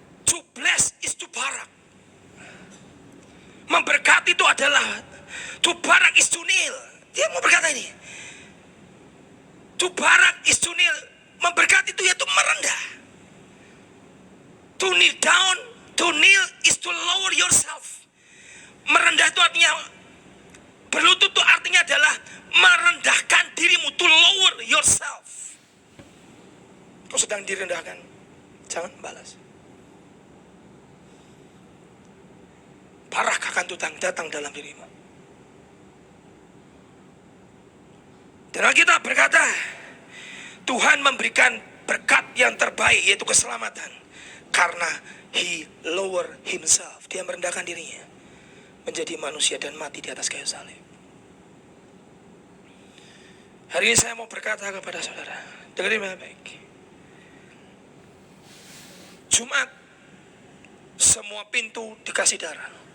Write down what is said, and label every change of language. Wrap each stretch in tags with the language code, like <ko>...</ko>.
<en>To bless is to barak.</en> <id>Memberkati itu adalah</id> <en>to barak is to kneel.</en> <id>Dia mau berkata ini.</id> <en>To barak is to kneel.</en> <id>Memberkati itu yaitu merendah.</id> <en>To kneel down, to kneel is to lower yourself.</en> <id>Merendah itu artinya, berlutut itu artinya adalah merendahkan dirimu,</id> <en>to lower yourself.</en> <id>Kau sedang direndahkan, jangan balas. Barak akan datang dalam dirimu. Dan Alkitab berkata, Tuhan memberikan berkat yang terbaik, yaitu keselamatan.</id> <en>Karena He lower himself.</en> <id>Dia merendahkan dirinya menjadi manusia dan mati di atas kayu salib. Hari ini saya mau berkata kepada saudara, dengerin baik-baik. Jumat, semua pintu dikasih darah.</id>